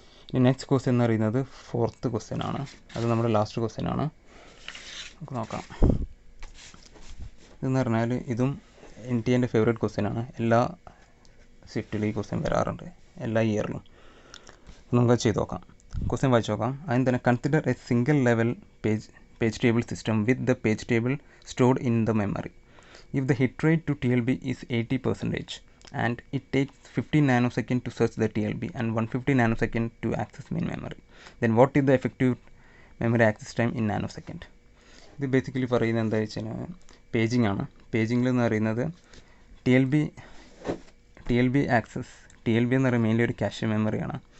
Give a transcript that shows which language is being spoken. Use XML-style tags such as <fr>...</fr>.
<ml>ഇനി next question എന്ന് പറയുന്നത് 4th ക്വസ്റ്റ്യൻ ആണ്. അത് നമ്മുടെ ലാസ്റ്റ് ക്വസ്റ്റ്യൻ ആണ്. നമുക്ക് നോക്കാം. ഇതെന്ന് പറഞ്ഞാൽ ഇതും എൻ്റെ ഫേവറേറ്റ് ക്വസ്റ്റ്യൻ ആണ്. എല്ലാ ഷിഫ്റ്റിലും ഈ ക്വസ്റ്റ്യൻ വരാറുണ്ട്, എല്ലാ ഇയറിലും. നമുക്ക് ചെയ്ത് നോക്കാം. ക്വസ്റ്റ്യൻ വായിച്ച് നോക്കാം. ആദ്യം തന്നെ</ml> <en>Consider a single level page table system with the page table stored in the memory. If the hit rate to TLB is 80% and it takes 15 nanoseconds to search the TLB and 150 nanoseconds to access main memory, then what is the effective memory access time in nanosecond?</en> <ml>ഇത് basically പറയുന്നത് എന്താ വെച്ചാൽ paging ആണ്. പേജിംഗിൽ എന്ന് പറയുന്നത് T L B access, TLB എന്ന് പറയുന്നത് mainly ഒരു ക്യാഷ് മെമ്മറിയാണ്.</ml>